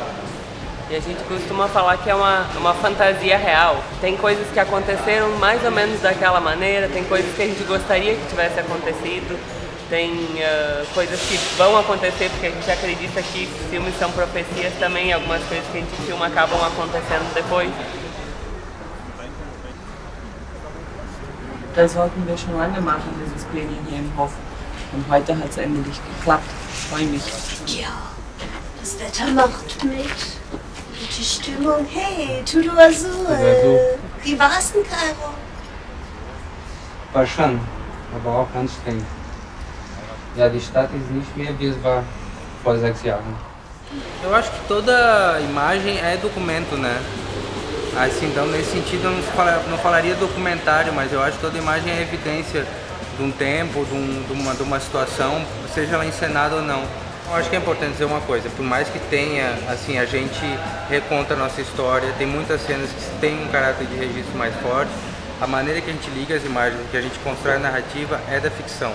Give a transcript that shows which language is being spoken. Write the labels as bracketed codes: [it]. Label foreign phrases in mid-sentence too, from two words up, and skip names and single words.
[pt] E a gente costuma falar que é uma fantasia real. Tem coisas que aconteceram mais ou menos daquela maneira, tem coisas que a gente gostaria que tivesse acontecido, tem coisas que vão acontecer porque a gente acredita que filmes são profecias também, algumas coisas que a gente filma acabam acontecendo depois. [de] Das wollten wir schon lange machen, dieses Pläne hier im Hof. Und heute hat es endlich geklappt. Ich freue mich. Ja, das Wetter macht mit. Und die Stimmung, [pt] hey, tudo azul. [de] Wie war's in Kairo? War schön, aber auch anstrengend. Ja, die Stadt ist nicht mehr, wie es war vor 6 Jahren. [pt] Eu acho que toda imagem é documento, né? Assim, então, nesse sentido, eu não falaria documentário, mas eu acho que toda imagem é evidência de um tempo, de uma situação, seja ela encenada ou não. Eu acho que é importante dizer uma coisa, por mais que tenha, assim, a gente reconta a nossa história, tem muitas cenas que têm um caráter de registro mais forte, a maneira que a gente liga as imagens, que a gente constrói a narrativa é da ficção.